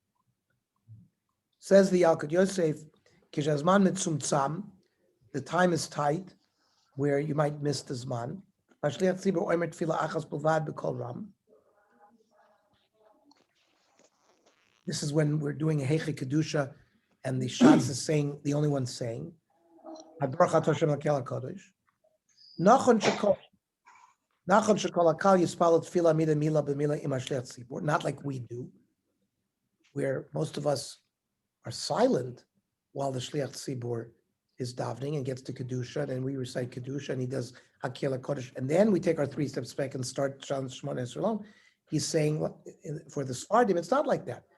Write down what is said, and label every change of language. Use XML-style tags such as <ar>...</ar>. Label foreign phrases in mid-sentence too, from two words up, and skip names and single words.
<en>Says the Yalkut Yosef,</en> <he>כשהזמן מצומצם,</he> <en>the time is tight, where you might miss the zman. This is when we're doing a</en> <he>היכא קדושה,</he> <en>and the shots is saying, the only one saying,</en> <he>Nachon שכל הקהל יתפלל תפלה מידה מילה במילה עם השליח ציבור,</he> <en>not like we do, where most of us are silent while the</en> <he>שליח ציבור</he> <en>is davening and gets to Kedusha, and we recite Kedusha, and he does</en> <he>הא-ל הקדוש,</he> <en>and then we take our 3 steps back and start Shemona Esrei. He's saying, for the Sfardim, it's not like that.</en>